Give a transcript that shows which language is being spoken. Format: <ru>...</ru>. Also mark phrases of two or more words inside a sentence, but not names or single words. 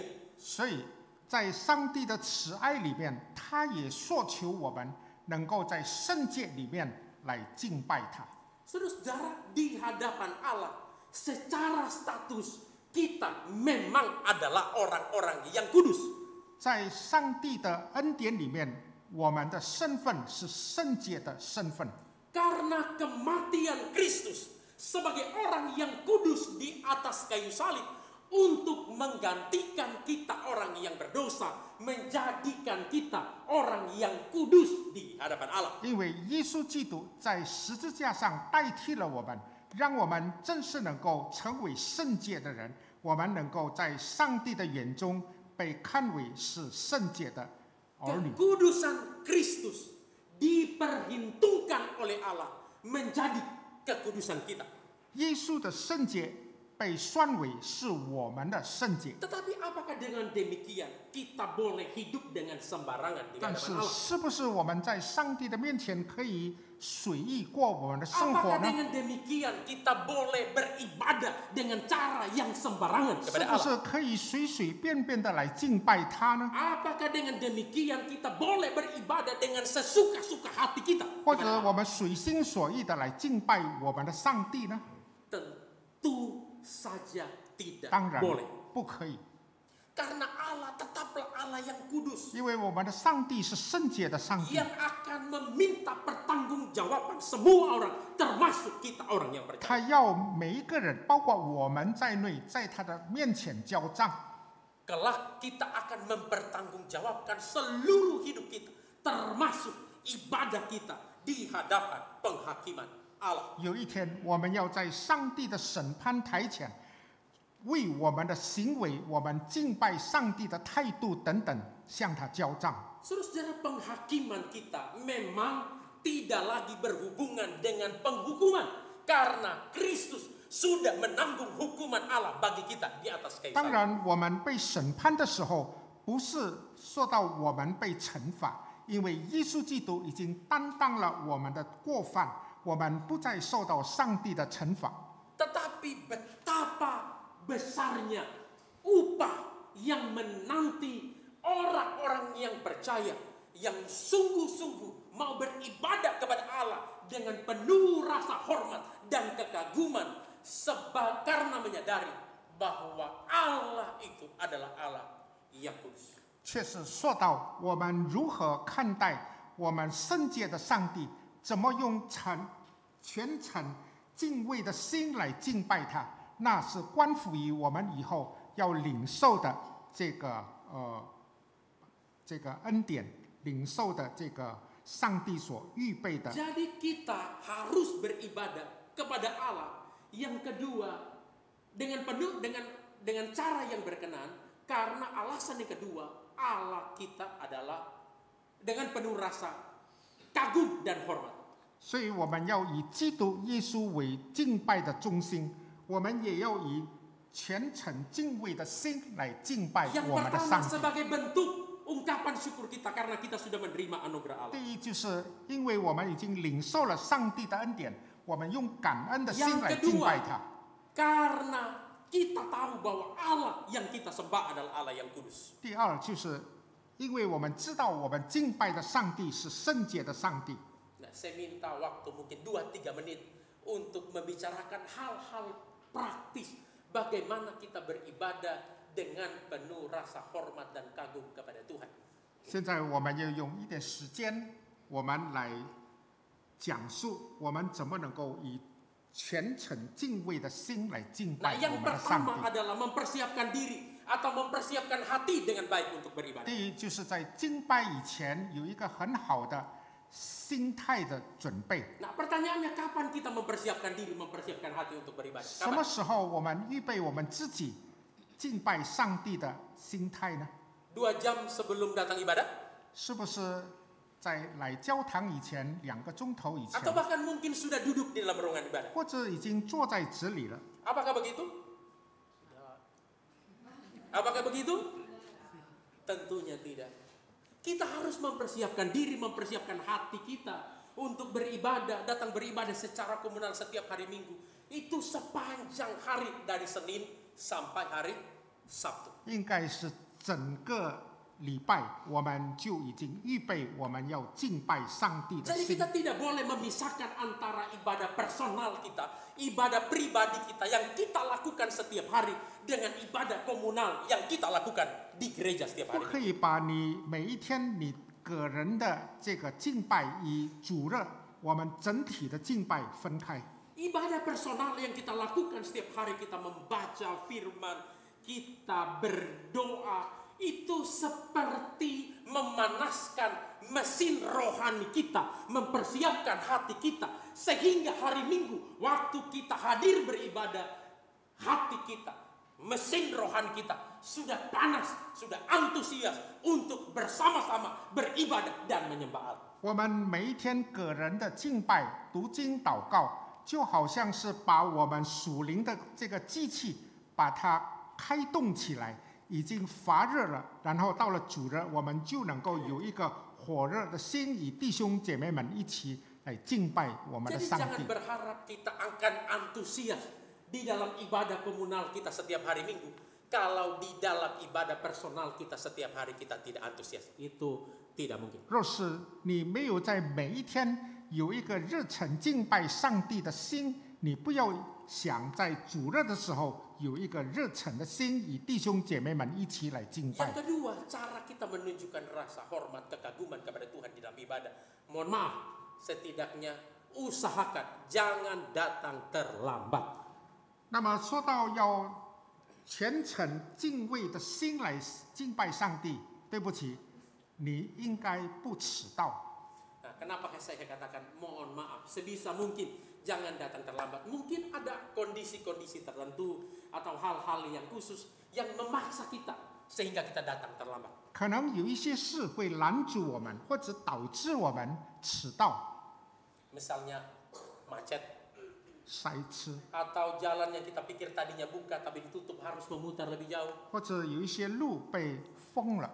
<zh>所以在上帝的慈爱里面，他也索求我们能够在圣洁里面来敬拜他。</zh> <id>Saudara, di hadapan Allah, secara status kita memang adalah orang-orang yang kudus.</id> <zh>在上帝的恩典里面，我们的身份是圣洁的身份。</zh> <id>Karena kematian Kristus sebagai orang yang kudus di atas kayu salib untuk menggantikan kita orang yang berdosa, menjadikan kita orang yang kudus di hadapan Allah.</id> <zh>因为耶稣基督在十字架上代替了我们，让我们正式能够成为圣洁的人，我们能够在上帝的眼中被看为是圣洁的儿女。</zh> <id>Kekudusan Kristus diperhitungkan oleh Allah menjadi kekudusan kita.</id> <zh>耶稣的圣洁被算为是我们的圣洁，</zh> <id>Tetapi apakah dengan demikian kita boleh hidup dengan sembarangan di</id> <zh>但</zh> <id>hadapan</id> <zh>是</zh> <id>Allah?</id> <zh>是不是我们在上帝的面前可以随意过我们的生活</zh> <id>Apakah</id> <zh>呢？</zh> <id>dengan demikian kita boleh beribadah dengan cara yang sembarangan</id> <zh>是</zh> <id>kepada</id> <zh>不</zh> <id>Allah?</id> <zh>是可以随随便便的来敬拜他呢？</zh> <id>Apakah dengan demikian kita boleh beribadah dengan sesuka-suka hati kita?</id> <zh>或者我们随心所欲的来敬拜我们的上帝呢？</zh> <id>Tentu saja tidak</id> <zh>当然</zh> <id>boleh.</id> <zh>不可以。</zh> <id>Karena Allah tetaplah Allah yang kudus.</id> <zh>因为我们的上帝是圣洁的上帝，</zh> <id>Yang akan meminta pertanggungjawaban semua orang, termasuk kita orang yang percaya.</id> <zh>他要每一个人，包括我们在内，在他的面前交账。</zh> <id>Kelak kita akan mempertanggungjawabkan seluruh hidup kita, termasuk ibadah kita di hadapan penghakiman Allah.</id> <zh>有一天，我们要在上帝的审判台前，为我们的行为、我们敬拜上帝的态度等等，向他交账。</zh> <id>Saudara, penghakiman kita memang tidak lagi berhubungan dengan penghukuman, karena Kristus sudah menanggung hukuman Allah bagi kita di atas kayu</id> <zh>当</zh> <id>salib.</id> <zh>然，我们被审判的时候，不是说到我们被惩罚，因为耶稣基督已经担当了我们的过犯，我们不再受到上帝的惩罚。</zh> <id>Tetapi betapa besarnya upah yang menanti orang-orang yang percaya, yang sungguh-sungguh mau beribadah kepada Allah dengan penuh rasa hormat dan kekaguman, karena menyadari bahwa Allah itu adalah Allah yang kudus.</id> <zh>却是说到我们如何看待我们圣洁的上帝，怎么用全程敬畏的心来敬拜他，那是关乎于我们以后要领受的这个恩典，领受的这个上帝所预备的。</zh> <id>Jadi kita harus beribadah kepada Allah. Yang kedua, dengan penuh dengan cara yang berkenan, karena alasan yang kedua, Allah kita adalah dengan penuh rasa kagum dan hormat.</id> <zh>所以我们要以基督耶稣为敬拜的中心，我们也要以虔诚敬畏的心来敬拜</zh> <id>Yang</id> <zh>我们的</zh> <id>pertama</id> <zh>上帝。</zh> <id>sebagai bentuk ungkapan syukur kita karena kita sudah menerima anugerah Allah.</id> <zh>第一，就是因为我们已经领受了上帝的恩典，我们用感恩的心</zh> <id>Yang</id> <zh>来敬拜</zh> <id>kedua,</id> <zh>他。</zh> <id>karena kita tahu bahwa Allah yang kita sembah adalah Allah yang kudus.</id> <zh>第二，就是因为我们知道我们敬拜的上帝是圣洁的上帝。</zh> <id>Nah, saya minta waktu mungkin 2-3 menit untuk membicarakan hal-hal praktis bagaimana kita beribadah dengan penuh rasa hormat dan kagum kepada Tuhan.</id> <zh>现在我们要用一点时间，我们来讲述我们怎么能够以虔诚敬畏的心来敬</zh> <id>Nah,</id> <zh>拜我</zh> <id>yang</id> <zh>们的上</zh> <id>pertama</id> <zh>帝。</zh> <id>adalah mempersiapkan diri atau mempersiapkan hati dengan baik untuk beribadah.</id> <zh>第一，就是在敬拜以前有一个很好的心态的准备。</zh> <id>Nah, pertanyaannya kapan kita mempersiapkan diri, mempersiapkan hati untuk beribadah?</id> <zh>什么</zh> <id>Kapan?</id> <zh>时候我们预备我们自己敬拜上帝的心态呢？</zh> <id>2 jam sebelum datang ibadah?</id> <zh>是不是在来教堂以前2个钟头以前，</zh> <id>Atau bahkan mungkin sudah duduk di dalam ruangan ibadah?</id> <zh>或者已经坐在这里了？</zh> <id>Apakah begitu? Apakah begitu? Tentunya tidak. Kita harus mempersiapkan diri, mempersiapkan hati kita untuk beribadah, datang beribadah secara komunal setiap hari Minggu. Itu sepanjang hari dari Senin sampai hari Sabtu.</id> <zh>应该是整个礼拜我们就已经预备我们要敬拜上帝的</zh> <id>Jadi</id> <zh>心。</zh> <id>kita tidak boleh memisahkan antara ibadah personal kita, ibadah pribadi kita yang kita lakukan setiap hari dengan ibadah komunal yang kita lakukan di gereja setiap</id> <zh>不</zh> <id>hari.</id> <zh>可以把你每一天你个人的这个敬拜与主日我们整体的敬拜分开。</zh> <id>Ibadah personal yang kita lakukan setiap hari, kita membaca firman, kita berdoa, itu seperti memanaskan mesin rohani kita, mempersiapkan hati kita, sehingga hari Minggu waktu kita hadir beribadah, hati kita, mesin rohani kita sudah panas, sudah antusias untuk bersama-sama beribadah dan menyembah Allah.</id> <zh>我们每一天个人的敬拜、读经、祷告，就好像是把我们属灵的这个机器把它开动起来，已经发热了，然后到了主日，我们就能够有一个火热的心，与弟兄姐妹们一起来敬拜我们的</zh> <id>Jadi</id> <zh>上</zh> <id>jangan</id> <zh>帝。</zh> <id>berharap kita akan antusias di dalam ibadah komunal kita setiap hari Minggu. Kalau di dalam ibadah personal kita setiap hari kita tidak antusias, itu tidak mungkin.</id> <zh>若是你没有在每一天有一个热忱敬拜上帝的心，你不要想在主日的时候有一个热忱的心，与弟兄姐妹们一起来敬拜。</zh> <id>Yang kedua, cara kita menunjukkan rasa hormat, kekaguman kepada Tuhan di dalam ibadah. Mohon maaf, setidaknya usahakan jangan datang terlambat.</id> <zh>那么说到要虔诚敬畏的心来敬拜上帝，对不起，你应该不迟到。</zh> <id>Nah, kenapa saya katakan mohon maaf, sebisa mungkin jangan datang terlambat. Mungkin ada kondisi-kondisi tertentu atau hal-hal yang khusus yang memaksa kita sehingga kita datang terlambat.</id> <zh>可能有一些事会拦阻我们，或者导致我们迟到。</zh> <id>Misalnya macet</id> <zh>塞车，</zh> <id>atau jalan yang kita pikir tadinya buka tapi ditutup harus memutar lebih jauh.</id> <zh>或者有一些路被封了，</zh>